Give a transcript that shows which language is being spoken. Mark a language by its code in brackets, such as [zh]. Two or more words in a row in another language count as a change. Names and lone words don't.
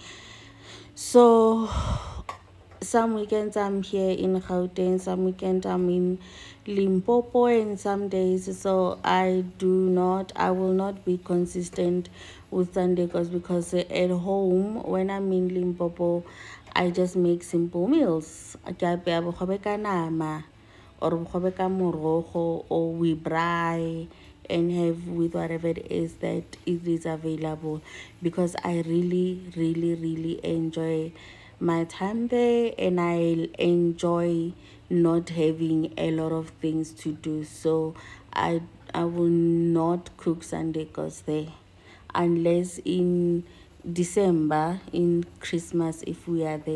[en] So some weekends I'm here in Gauteng, some weekends I'm in Limpopo, and some days. So I will not be consistent with Sunday goes, because at home when I'm in Limpopo, I just make simple meals. [nso] Ke apeya bogobe ka nama or bogobe ka morogo, [en] or we braai and have with whatever it is that it is available, because I really enjoy my time there, and I enjoy not having a lot of things to do. So I will not cook Sunday goes there, unless in December, in Christmas, if we are there.